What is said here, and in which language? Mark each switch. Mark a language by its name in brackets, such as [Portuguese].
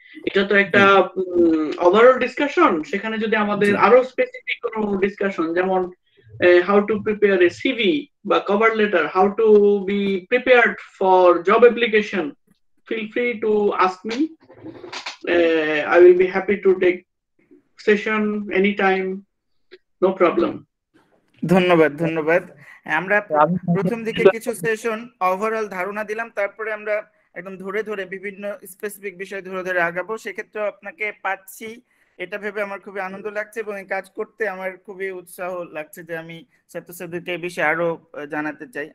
[Bangla] এটা তো একটা ওভারঅল ডিসকাশন, সেখানে যদি আমাদের জি। [English] আরো স্পেসিফিক কোনো ডিসকাশন, যেমন how to prepare a CV বা cover letter, how to be prepared for job application, feel free to ask me. I will be happy to take session anytime, no problem. [Bangla] ধন্যবাদ ধন্যবাদ। আমরা আমি প্রথম দিকে কিছু সেশন ওভারঅল ধারণা দিলাম, তারপরে আমরা একদম ধরে ধরে বিভিন্ন স্পেসিফিক বিষয় ধরে ধরে আগাবো। সেক্ষেত্রে আপনাকে পাচ্ছি এটা ভেবে আমার খুবই আনন্দ লাগছে, এবং এই কাজ করতে আমার খুবই উৎসাহ লাগছে যে আমি ছাত্রছাত্রীদেরকে এই বিষয়ে আরো জানাতে চাই।